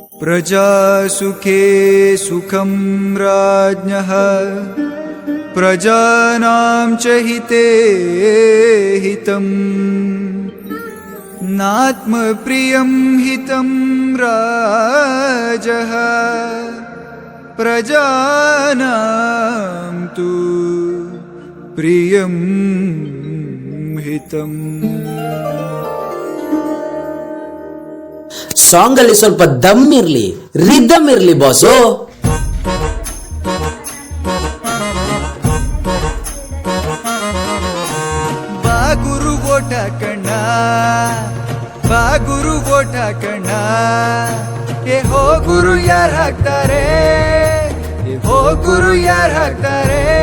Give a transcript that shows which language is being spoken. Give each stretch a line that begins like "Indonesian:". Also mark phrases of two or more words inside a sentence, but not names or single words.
Sanskrit: ಪ್ರಜಾಸುಖೇ ಸುಖಂ ರಾಜ್ಞಃ ಪ್ರಜಾನಾಂ ಚ ಹಿತೇ ಹಿತಂ ನಾತ್ಮಪ್ರಿಯಂ ಹಿತಂ ರಾಜಃ ಪ್ರಜಾನಾಂ ತು ಪ್ರಿಯಂ ಹಿತಂ.
Kannada: ಸಾಂಗ್ ಅಲ್ಲಿ ಸ್ವಲ್ಪ ದಮ್ ಇರ್ಲಿ, ರಿದಮ್ ಇರ್ಲಿ ಬಾಸು. ಬಾ ಗುರು ಓಟ ಕಣ್ಣ, ಬಾ ಗುರು ಓಟ ಕಣ್ಣ, ಏ ಹೋ ಗುರು ಯಾರು ಹಾಕ್ತಾರೆ, ಏ ಹೋ ಗುರು ಯಾರು ಹಾಕ್ತಾರೆ.